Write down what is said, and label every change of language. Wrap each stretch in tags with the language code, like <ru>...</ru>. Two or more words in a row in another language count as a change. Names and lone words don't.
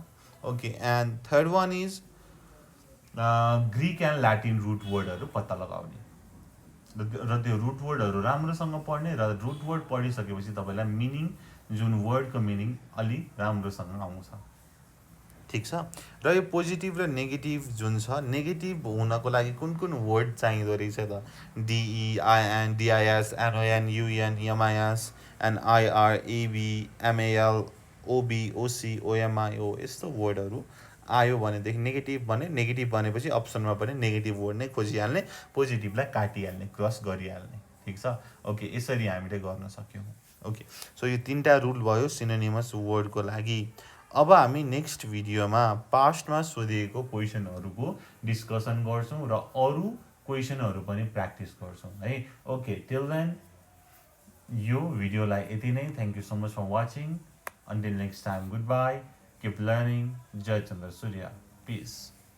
<en>OK, and third one is Greek and Latin root words</en> <ne>पत्ता लगाउने र त्यो</ne> <en>root words</en> <ne>राम्रोसँग पढ्ने, र</ne> <en>root word</en> <ne>पढिसकेपछि तपाईँलाई मिनिङ, जुन वर्डको मिनिङ अलि राम्रोसँग आउँछ. ठिक छ. र यो पोजिटिभ र नेगेटिभ जुन छ, नेगेटिभ हुनको लागि कुन कुन वर्ड चाहिँदो रहेछ त?</ne> <en>DEIN, DIS, NON, UN, MIS, NIR, AB, MAL, OB, OC, OMIO</en> <ne>यस्तो वर्डहरू आयो भनेदेखि नेगेटिभ भने, नेगेटिभ भनेपछि अप्सनमा पनि</ne> <en>negative word</en> <ne>नै खोजिहाल्ने, पोजिटिभलाई काटिहाल्ने, क्रस गरिहाल्ने. ठिक छ. ओके, यसरी हामीले गर्न सक्यौँ.</ne> <en>OK, so</en> <ne>यो 3टा रुल भयो सिनोनिमस वर्डको लागि. अब हामी</ne> <en>next video</en> <ne>पास्टमा सोधिएको क्वेसनहरूको डिस्कसन गर्छौँ र अरू क्वेसनहरू पनि प्र्याक्टिस गर्छौँ है.</ne> <en>OK, till then</en> <ne>यो भिडियोलाई यति नै.</ne> <en>Thank you so much for watching. Until next time, goodbye. Keep learning. Jai Chandra Surya. Peace.</en>